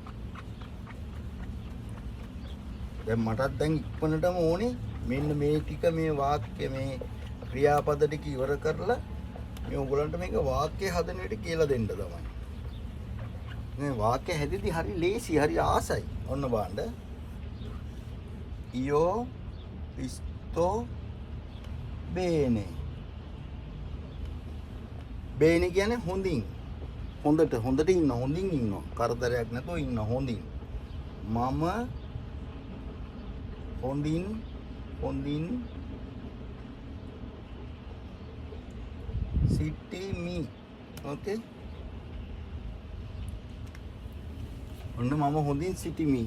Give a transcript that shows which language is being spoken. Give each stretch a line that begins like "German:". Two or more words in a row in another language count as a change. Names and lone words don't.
Sinhala: දැන් මටත් දැන් ඉක්මනටම ඕනේ මෙන්න මේ ටික මේ වාක්‍ය මේ ක්‍රියාපද ටික ඉවර කරලා මේ උගලන්ට මේක වාක්‍ය හදන විදිහ කියලා දෙන්න තමයි. මේ වාක්‍ය හැදෙදි හරි ලේසි හරි ආසයි. ඔන්න බලන්න.
Italian: io sto bene.
Sinhala: bene කියන්නේ හොඳින්. හොඳට ඉන්න හොඳින් ඉන්නවා. කරදරයක් නැතුව ඉන්න හොඳින්. මම හොඳින් සිටිමි. ඕකේ. ඔන්න මම හොඳින් සිටිමි.